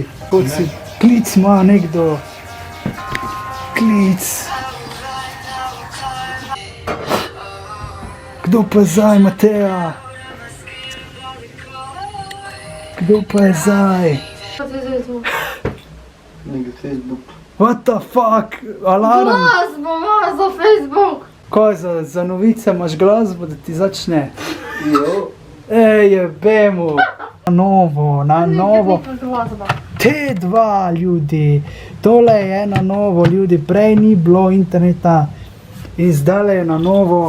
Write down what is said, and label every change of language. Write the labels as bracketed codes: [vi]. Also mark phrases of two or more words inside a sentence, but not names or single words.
[sl] Klic ima nekdo. Klic. Kdo pa je zdaj, Mateja? Kdo pa je zdaj? Nekaj Facebook. [en] What the fuck? Alarm? [sl] Glasbo ima za Facebook. Kaj za novice imaš glasbo, da ti začne? Jo. Ej, jebemo. Na novo. T2 ljudi. Tole je na novo ljudi. Prej ni bilo interneta. In zdaj je na novo.